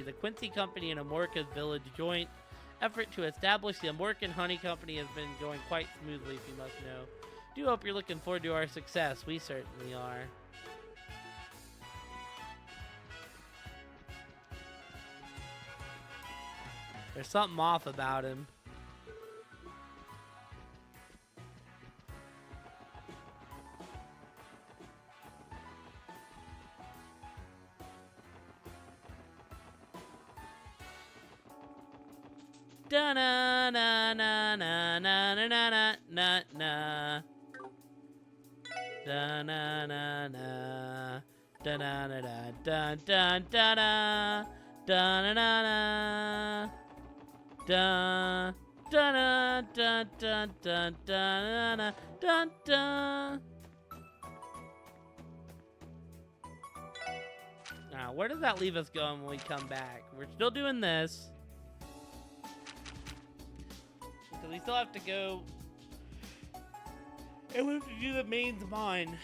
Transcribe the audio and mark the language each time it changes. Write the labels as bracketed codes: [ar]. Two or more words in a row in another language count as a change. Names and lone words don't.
[en] The Quincy Company and Amorica's Village joint effort to establish the Amorican Honey Company has been going quite smoothly, if you must know. Do hope you're looking forward to our success. We certainly are. There's something off about him. Da na na na na na na na na na. Da na na na. Da na na na da da da da. Da na na na. Da da da da da da da da da. Now, where does that leave us going when we come back? We're still doing this. So we still have to go, and we have to do the main's mine.